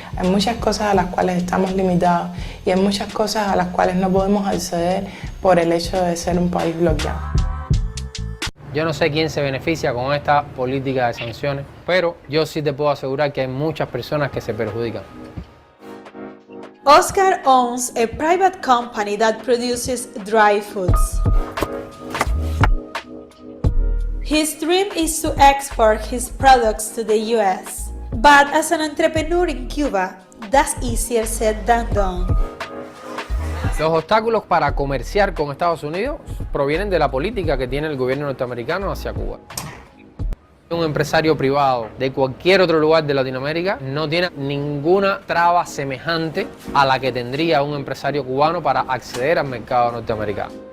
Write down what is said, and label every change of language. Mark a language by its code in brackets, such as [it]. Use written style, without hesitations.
[es] Hay muchas cosas a las cuales estamos limitados y hay muchas cosas a las cuales no podemos acceder por el hecho de ser un país bloqueado. Yo no sé quién se beneficia con esta política de sanciones, pero yo sí te puedo asegurar que hay muchas personas que se perjudican. [en] Oscar owns a private company that produces dry foods. His dream is to export his products to the U.S. But as an entrepreneur in Cuba, that's easier said than done. [es] Los obstáculos para comerciar con Estados Unidos provienen de la política que tiene el gobierno norteamericano hacia Cuba. Un empresario privado de cualquier otro lugar de Latinoamérica no tiene ninguna traba semejante a la que tendría un empresario cubano para acceder al mercado norteamericano.